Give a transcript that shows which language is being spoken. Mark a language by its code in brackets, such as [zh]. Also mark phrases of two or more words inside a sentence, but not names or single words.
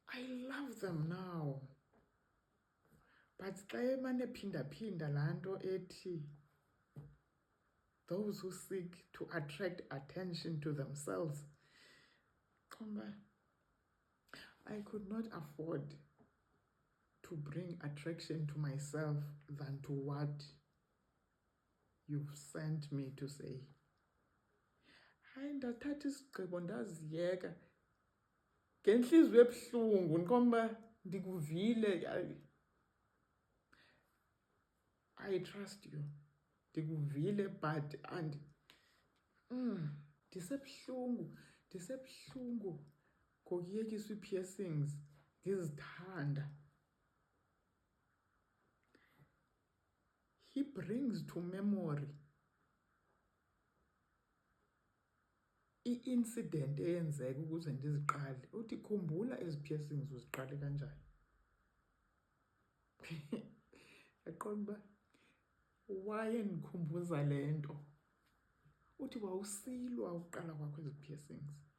[en] I love them now. But [xh] xa emane phinda laa nto ethi [en] those who seek to attract attention to themselves, I could not afford to bring attraction to myself than to what you've sent me to say. [xh] Hayi, ndathatha isigqibo ndaziyeka ngentliziyo ebuhlungu. Ndikomba ndikuvile. [en] I trust you. [xh] Ndikuvile but ndisebuhlungu ngokuyekiswa ii-piercings ndizithanda. [en] He brings to memory i-incident [xh] eyenzeka ukuze ndiziqale. Uthi khumbula ezi piercings uziqale kanjani. Yaqonda uba wayendikhumbuza le nto. Uthi wawusilwa uqala kwakho ezi piercings.